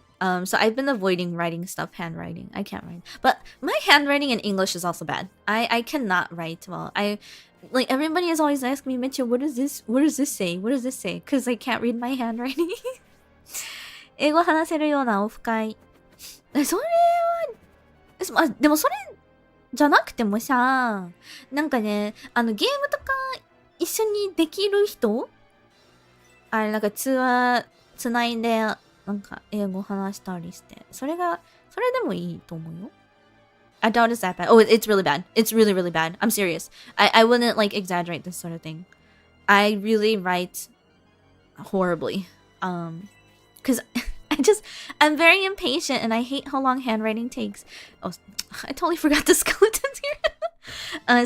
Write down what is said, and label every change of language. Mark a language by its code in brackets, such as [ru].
[en] So I've been avoiding writing stuff handwriting. I can't write. But my handwriting in English is also bad. I cannot write well. Like everybody is always asking me, Meche, what does this say? What does this say? Because I can't read my handwriting. [ja] 英語話せるようなオフ会。それは、でもそれじゃなくてもさ、なんかね、ゲームとか一緒にできる人、あれなんか通話つないでなんか英語話したりして、それでもいいと思うよ。 [en] I doubt it's that bad. Oh, it's really bad. It's really, really bad. I'm serious. I wouldn't like exaggerate this sort of thing. I really write horribly. Because I'm very impatient and I hate how long handwriting takes. Oh, I totally forgot the skeletons here.